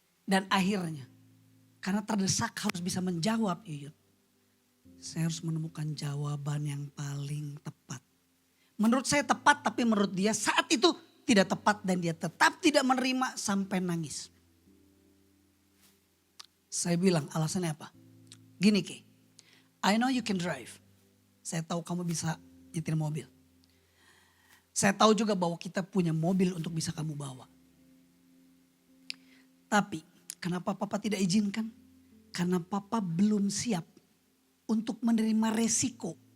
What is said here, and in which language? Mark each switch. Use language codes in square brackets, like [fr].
[id] Dan akhirnya, karena terdesak harus bisa menjawab Yuyun. Saya harus menemukan jawaban yang paling tepat. Menurut saya tepat, tapi menurut dia saat itu tidak tepat. Dan dia tetap tidak menerima sampai nangis. Saya bilang alasannya apa? Gini [en] Kay, I know you can drive. [id] Saya tahu kamu bisa nyetir mobil. Saya tahu juga bahwa kita punya mobil untuk bisa kamu bawa. Tapi kenapa Papa tidak izinkan? Karena Papa belum siap untuk menerima resiko.